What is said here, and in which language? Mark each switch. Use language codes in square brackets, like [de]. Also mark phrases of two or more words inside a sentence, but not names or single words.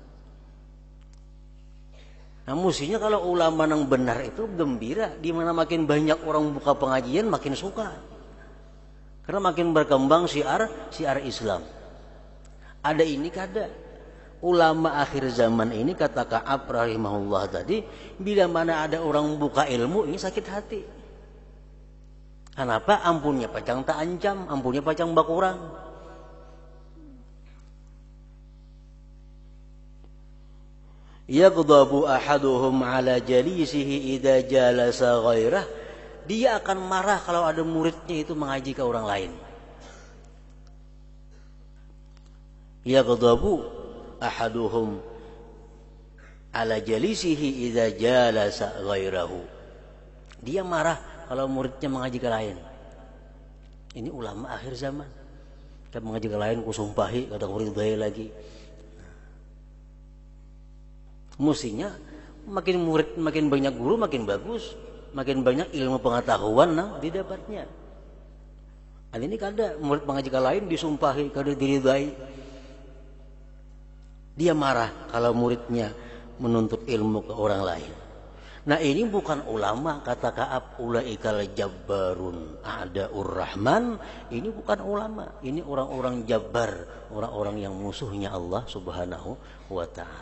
[id] Nah mestinya kalau ulama yang benar itu gembira, di mana makin banyak orang buka pengajian makin suka. Karena makin berkembang syiar Islam. Ada ini kada. Ulama akhir zaman ini kata Ka'ab rahimahullah tadi, bila mana ada orang buka ilmu ini sakit hati. Kenapa? [bjn] Ampunnya pacang tak ancam, ampunnya pacang bakurang. [ar] يغضب أحدهم على جليسه إذا جلس غيره, [id] dia akan marah kalau ada muridnya itu mengaji ke orang lain. [ar] يغضب أحدهم على جليسه إذا جلس غيره, [id] dia marah kalau muridnya mengaji ke lain. Ini ulama akhir zaman. [bjn] Kita mengaji ke lain kusumpahi kada murid bae lagi. [id] Mestinya makin murid makin banyak guru makin bagus, makin banyak ilmu pengetahuan didapatnya. [bjn] Hal ini kada murid mengaji ke lain disumpahi kada diridai. [id] Dia marah kalau muridnya menuntut ilmu ke orang lain. Nah ini bukan ulama, kata Ka'ab, [ar] أولئك الجبارون أعداء الرحمن. [id] Ini bukan ulama, ini orang-orang jabbar, orang-orang yang musuhnya Allah [ar] سبحانه وتعالى.